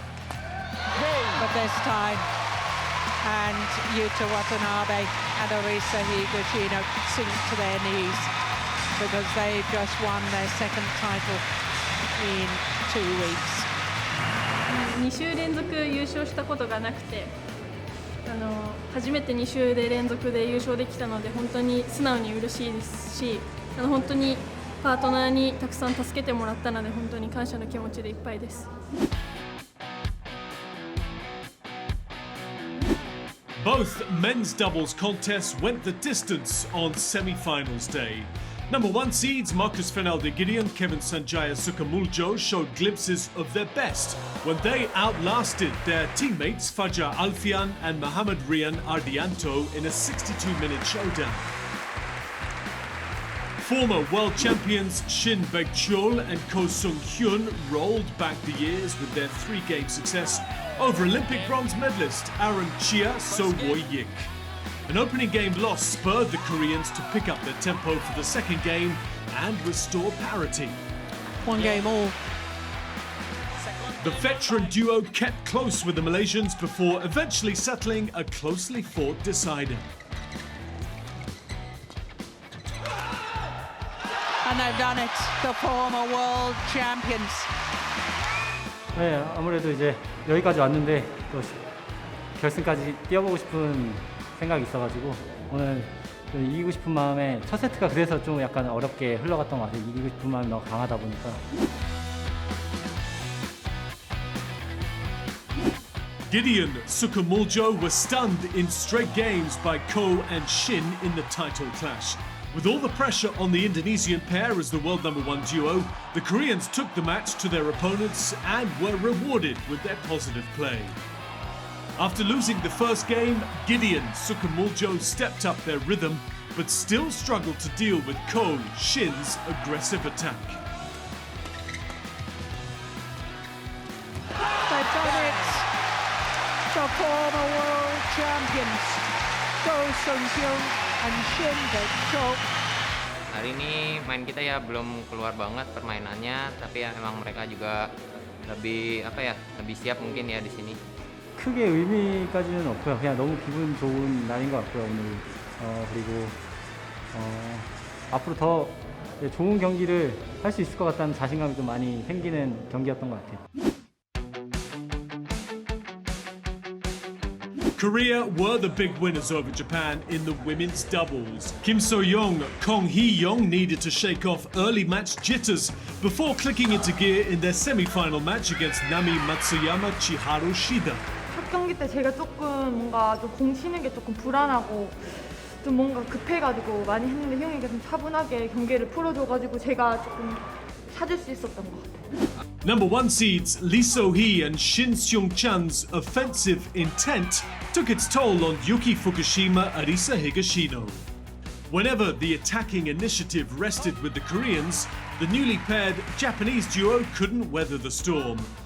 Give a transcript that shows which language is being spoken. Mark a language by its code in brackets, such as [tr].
[en] But this time, and Yuta Watanabe and Arisa Higashino sink to their knees because they just won their second title in 2 weeks. [ja] 2週連続優勝したことがなくて、初めて2週で連続で優勝できたので本当に素直に嬉しいですし、本当にパートナーにたくさん助けてもらったので本当に感謝の気持ちでいっぱいです。 [en] Both men's doubles contests went the distance on semi-finals day. Number 1 seeds Marcus Fernalde Gideon, Kevin Sanjaya Sukamuljo showed glimpses of their best when they outlasted their teammates Fajar Alfian and Mohammad Rian Ardianto in a 62-minute showdown. Former world champions Shin Baekchul and Ko Sung-hyun rolled back the years with their 3-game success over Olympic bronze medalist Aaron Chia So-Woo-yik. An opening game loss spurred the Koreans to pick up their tempo for the second game and restore parity. 1 game all. The veteran duo kept close with the Malaysians before eventually settling a closely fought decider. And they've done it, the former world champions. [ko] 네, 아무래도 이제 여기까지 왔는데 또 결승까지 뛰어보고 싶은 생각이 있어가지고 오늘 좀 이기고 싶은 마음에 첫 세트가 그래서 좀 약간 어렵게 흘러갔던 것 같아요. 이기고 싶은 마음이 너무 강하다 보니까. [en] Gideon Sukamuljo was stunned in straight games by Ko and Shin in the title clash. With all the pressure on the Indonesian pair as the world number 1 duo, the Koreans took the match to their opponents and were rewarded with their positive play. After losing the first game, Gideon Sukamuljo stepped up their rhythm, but still struggled to deal with Ko Shin's aggressive attack. They've done it, the former world champions, Ko Sung-hyun and Shin Baekchul. [id] Hari ini main kita ya belum keluar banget permainannya, tapi ya emang mereka juga lebih lebih siap mungkin ya di sini. [ko] 크게 의미까지는 없고요. 그냥 너무 기분 좋은 날인 것 같고요, 오늘. 그리고 앞으로 더 좋은 경기를 할 수 있을 것 같다는 자신감이 좀 많이 생기는 경기였던 것 같아요. [en] Korea were the big winners over Japan in the women's doubles. Kim So-young, Kong Hee-young needed to shake off early match jitters before clicking into gear in their semi-final match against Nami Matsuyama Chiharu Shida. [ko] 첫 경기 때 제가 조금 뭔가 좀 공 치는 게 조금 불안하고 좀 뭔가 급해가지고 많이 했는데 형이가 좀 차분하게 경기를 풀어줘가지고 제가 조금 찾을 수 있었던 것 같아요. [en] Number 1 seeds Lee So-hee and Shin Seung-chan's offensive intent took its toll on Yuki Fukushima Arisa Higashino. Whenever the attacking initiative rested with the Koreans, the newly paired Japanese duo couldn't weather the storm.